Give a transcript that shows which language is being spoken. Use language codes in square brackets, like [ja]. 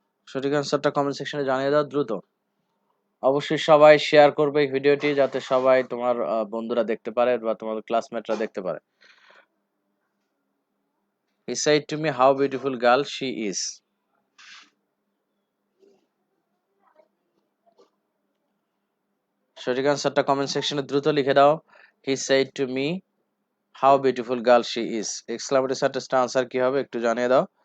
[bn] সঠিক আনসারটা কমেন্ট সেকশনে জানিয়ে দাও দ্রুত। অবশ্যই সবাই শেয়ার করবে এই ভিডিওটি যাতে সবাই তোমার বন্ধুরা দেখতে পারে বা তোমার ক্লাসমেটরা দেখতে পারে। [en] He said to me how beautiful girl she is. [bn] সঠিক আনসারটা কমেন্ট সেকশনে দ্রুত লিখে দাও। [en] He said to me how beautiful girl she is. [bn] Exclamatory সেন্টেন্সটা আনসার কি হবে একটু জানিয়ে দাও।